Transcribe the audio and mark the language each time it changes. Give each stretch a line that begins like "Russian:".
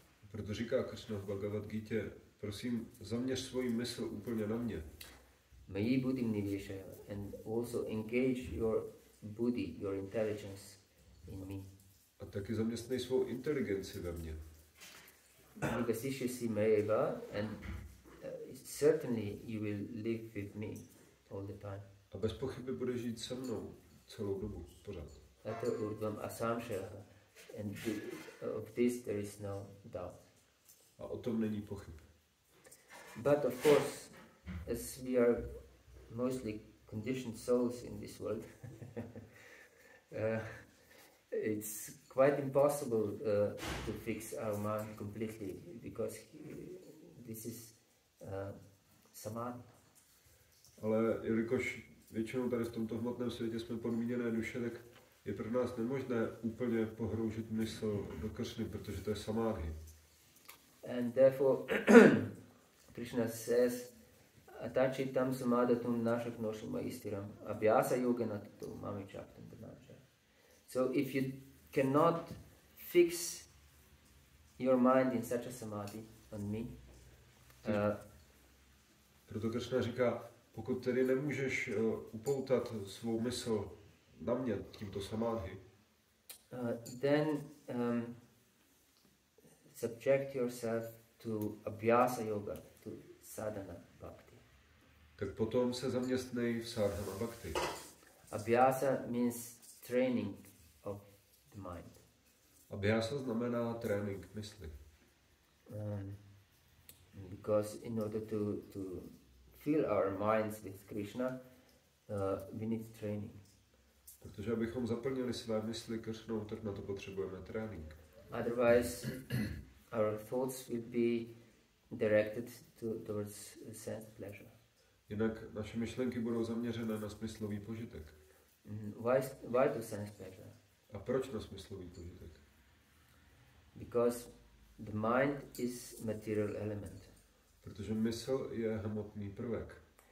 Czech: Proto říká Kršna v Bhagavad Gita, prosím, zaměř svoji mysl úplně na mě.
Sanskrit: Mayi buddhim niveshaya,
English: and also engage your buddhi, your intelligence in me.
Czech: A taky zaměstnej svou inteligenci ve mně.
Sanskrit: Nivesishasi mayeva,
English: and certainly you will live with me all the time.
Czech: A bez pochyby bude žít se mnou celou dobu, pořád.
Sanskrit: Ata urdvam asamshaya,
English: and of this there is no doubt.
Czech: A o tom není pochyb.
English: But of course, as we are mostly conditioned souls in this world, it's quite impossible to fix our mind completely, because this is samadhi.
Czech: Ale jelikož většinou tady v tomto hmotném světě jsme podmíněné duše, tak je pro nás nemožné úplně pohroužit mysl do Kršny, protože to je samádhy.
English: And therefore, Krishna says,
Sanskrit: Atachitam samadatum nashaknoshim maistiram abhyasa yogana tato mami chaptam dhanancha.
English: So if you cannot fix your mind in such a samadhi on me,
Czech: proto Kršna říká, pokud tedy nemůžeš upoutat svou mysl na mě tímto samádhy,
English: then subject yourself to abhyasa yoga, to sadhana bhakti.
Czech: tak potom se zaměstnej v sadhana bhakti.
English: Abhyasa means training of the mind.
Czech: Abhyasa znamená trénink mysli.
English: Because in order to fill our minds with Krishna, we need training.
Czech: Protože abychom zaplnili své mysli Kršnou, tak na to potřebujeme trénink.
English: Otherwise, our thoughts will be directed towards sense pleasure.
Czech: Jinak naše myšlenky budou zaměřené na smyslový požitek.
English: Why to sense pleasure?
Czech: A proč na smyslový požitek?
English: Because the mind is material element.
Czech: Protože mysl je hmotný prvek.